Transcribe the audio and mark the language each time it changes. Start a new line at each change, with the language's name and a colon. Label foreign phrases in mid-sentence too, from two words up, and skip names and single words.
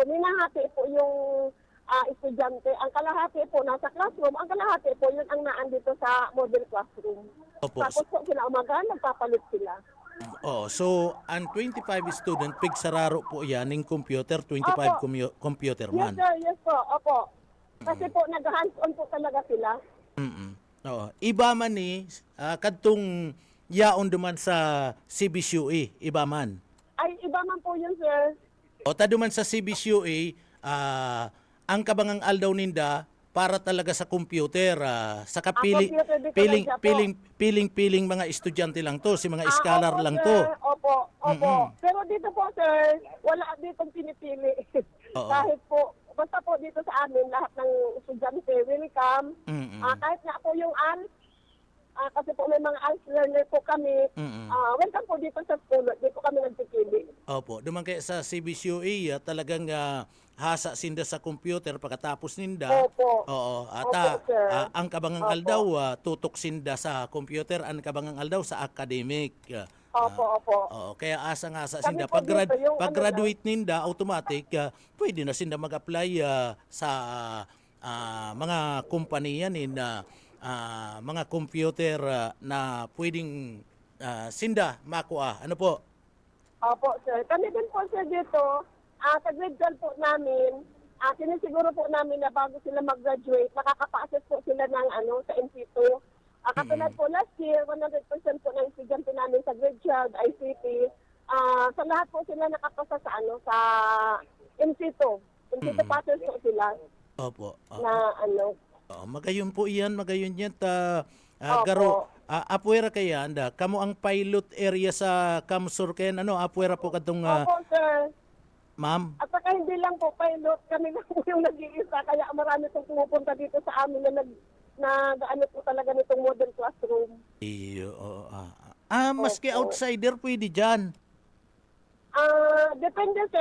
Filipino: Hinahati po yung estudyante. Ang kalahati po nasa classroom. Ang kalahati po yun ang naandito sa
English: model classroom.
Filipino: Opo. Tapos po sila umaga, nagpapalit sila. So ang 25 student, pig sararo po yan ng computer, 25 computer Yes, man. sir. Yes po. Opo. Kasi po, nag-hands-on po talaga sila. Oo.
Bikol: Iba man ni, kadtong yaon duman sa CBCUA, iba man.
Filipino: Ay, iba man po yun, sir.
Bikol: O duman sa CBCUA, ang kabangang aldaw ninda para talaga sa computer, sa
English: computer differential po.
Filipino: piling mga estudyante lang to, si mga scholar Opo, lang sir. to. Opo. Pero dito po, sir, wala ditong pinipili. Oo. Kahit po, basta po dito sa amin, lahat ng estudyante welcome. Kahit nga po yung ALS, kasi po may mga ALS learner po kami, welcome po dito sa school, di po kami nagpipili.
Bikol: Opo, duman kaya sa CBCUA, talagang hasa sinda sa computer pagkatapos ninda.
Filipino: Opo. Oo, Opo, sir.
Bikol: ang kabangang
Filipino: Opo.
Bikol: aldaw tutok sinda sa computer, ang kabangang aldaw sa academic.
Filipino: Opo.
Bikol: Oo, kaya asa
Filipino: Kami
Bikol: sinda
Filipino: po dito, yung
Bikol: pag-graduate ninda automatic pwede na sinda mag-apply sa mga kumpanya na mga computer na pwedeng sinda makuha.
Filipino: Ano po? Opo, sir. Kami din po, sir, dito, sa grade 12 po namin, sinisiguro po namin na bago sila mag-graduate, makakapa-assess po sila ng sa MC2. Katulad po last year, 100% po ng estudyante namin sa grade 12, ICT. Sa lahat po sila nakapasa sa MC2. MC2 passes po sila Opo. na
Bikol: Magayon po iyan, magayon yan.
Filipino: Opo.
Bikol: Garo, apuera kaya, kamo ang pilot area sa Kamsur kaya, apuera po katong,
Filipino: Opo, sir. ma'am? At saka hindi lang po pilot, kami lang po yung nag-iisa. Kaya marami pong pumupunta dito sa amin na po talaga nitong
English: modern classroom.
Bikol: Iyo, maski
Filipino: Opo. outsider pwede dyan. Depende sir.